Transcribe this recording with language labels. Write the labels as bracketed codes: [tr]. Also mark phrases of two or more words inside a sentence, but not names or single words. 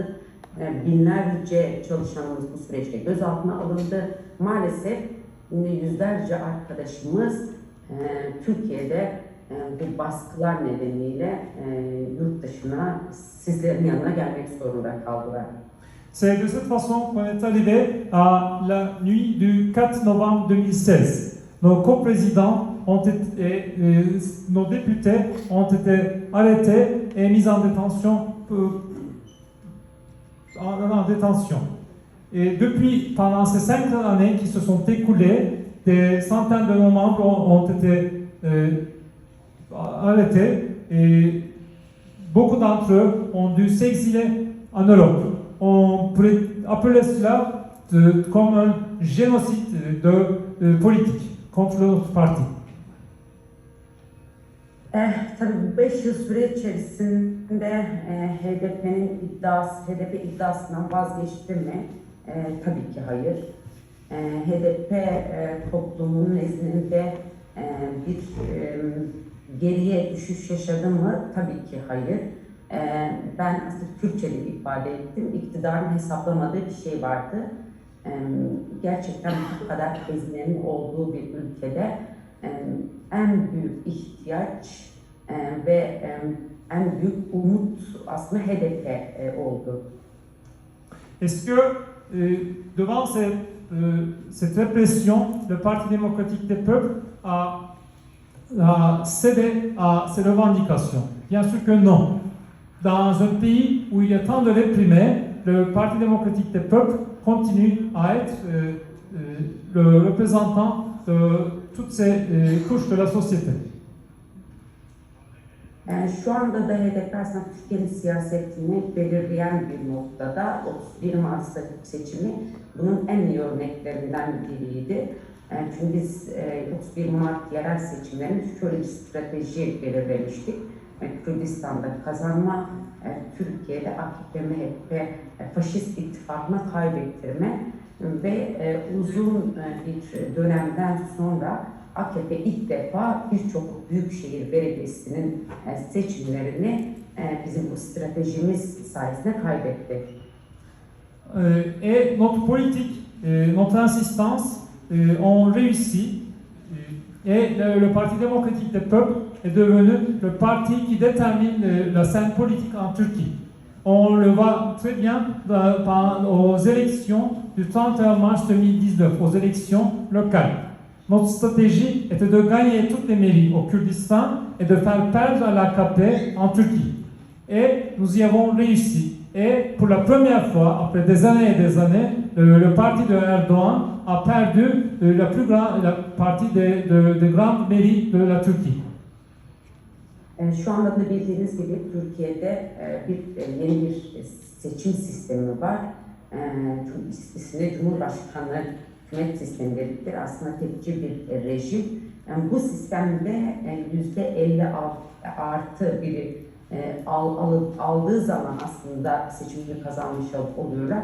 [tr] Binlerce çalışanımız bu süreçte gözaltına alındı. Maalesef yüzlerce arkadaşımız Türkiye'de bu baskılar nedeniyle yurt dışına, sizlerin yanına gelmek zorunda kaldılar. [fr] C'est de cette façon qu'on est arrivé à la nuit du 4 novembre 2016. Nos coprésidents nos députés ont été arrêtés et mis en détention. Et depuis, pendant ces 5 années qui se sont écoulées, des centaines de nos membres ont été arrêtés et beaucoup d'entre eux ont dû s'exiler en Europe. On pourrait appeler cela comme un génocide politique contre notre parti. [tr] Tabii bu 5 yıl süre içerisinde HDP iddiasından vazgeçti mi? Tabii ki hayır. HDP toplumunun nezdinde bir geriye düşüş yaşadı mı? Tabii ki hayır. Ben aslında Türkçe'de ifade ettim. İktidarın hesaplamadığı bir şey vardı. Gerçekten bu kadar ezilenin olduğu bir ülkede en büyük ihtiyaç ve en büyük umut aslında HDP oldu. [fr] Est-ce que devant cette répression, le Parti démocratique des peuples a cédé à ses revendications? Bien sûr que non. Dans un pays où il y a tant de réprimés, le Parti démocratique des peuples continue à être le représentant toutes ces couches de la société. [tr] Şu anda da HDP aslında Türkiye'nin siyasetini belirleyen bir noktada 31 Mart seçimi bunun en iyi örneklerinden biriydi. Çünkü biz 31 Mart yerel seçimlerinde şöyle bir strateji belirlemiştik. Kürdistan'da kazanma, Türkiye'de AKP, MHP, faşist ittifakına kaybettirme ve uzun bir dönemden sonra AKP ilk defa birçok büyükşehir belediyesinin seçimlerini bizim bu stratejimiz sayesinde kaybetti. [fr] Et notre politique, notre insistance ont réussi et le Parti démocratique des peuples est devenu le parti qui détermine la scène politique en Turquie. On le voit très bien aux élections du 31 mars 2019, aux élections locales. Notre stratégie était de gagner toutes les mairies au Kurdistan et de faire perdre à l'AKP en Turquie. Et nous y avons réussi. Et pour la première fois, après des années et des années, le parti de Erdoğan a perdu la plus grande partie des grandes mairies de la Turquie. [tr] Şu anda da bildiğiniz gibi Türkiye'de yeni bir seçim sistemi var. İsmi Cumhurbaşkanlığı hükümet sistemi dedikleri aslında tekçi bir rejim. Bu sistemde %50 artı biri aldığı zaman aslında seçimini kazanmış oluyorlar.